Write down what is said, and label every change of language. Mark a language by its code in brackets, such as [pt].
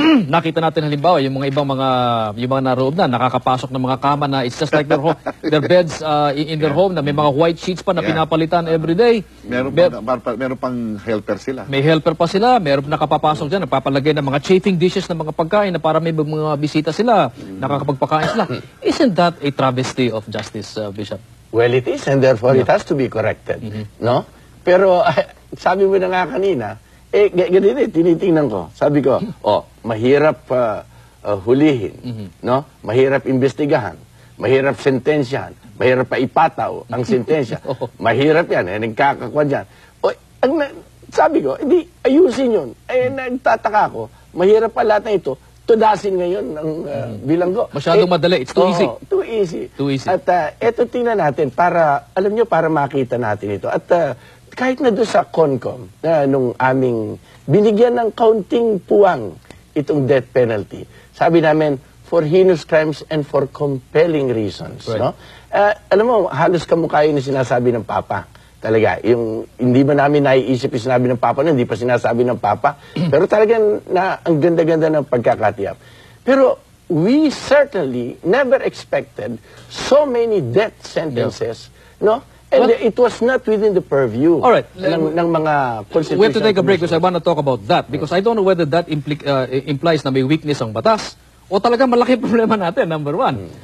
[tl] nakita natin halimbawa yung mga ibang yung mga naroob na nakakapasok ng mga kama na [en] it's just like their home, their beds in their home [tl] na may mga white sheets pa na pinapalitan every day. Meron pang helper sila. May helper pa sila, meron nakapapasok dyan, nagpapalagay ng mga chafing dishes ng mga pagkain na para may mga bisita sila, nakakapagpakain sila. [en] Isn't that a travesty of justice, Bishop? Well, it is, and therefore it has to be corrected. [tl] No? Pero, sabi mo na nga kanina, ganito, tinitingnan ko. Sabi ko, mahirap hulihin, no? Mahirap imbestigahan, mahirap sentensyahan, mahirap pa ipataw ang sentensya. Mahirap yan, nagkakakwa dyan. Sabi ko, hindi, ayusin yun. Nagtataka ako, mahirap pa lahat na ito, tudasin ngayon ng bilanggo. Masyadong madali, [en] it's too easy. Too easy. Too easy. [tl] At eto tingnan natin, para, alam nyo, para makita natin ito. At kahit na doon sa CONCOM, nung aming binigyan ng kaunting puwang itong death penalty, sabi namin, [en] for heinous crimes and for compelling reasons. Right. [tl] No? Alam mo, halos kamukha yun na sinasabi ng Papa. Talaga, yung hindi ba namin naiisip yung sinabi ng Papa, hindi pa sinasabi ng Papa, pero talagang ang ganda-ganda ng pagkakatiyap. [en] Pero we certainly never expected so many death sentences, no? And it was not within the purview ng mga constitutional. We have to take a break because I want to talk about that because I don't know whether that implies [tl] na may weakness ang batas o talaga malaki problema natin, [en] number one.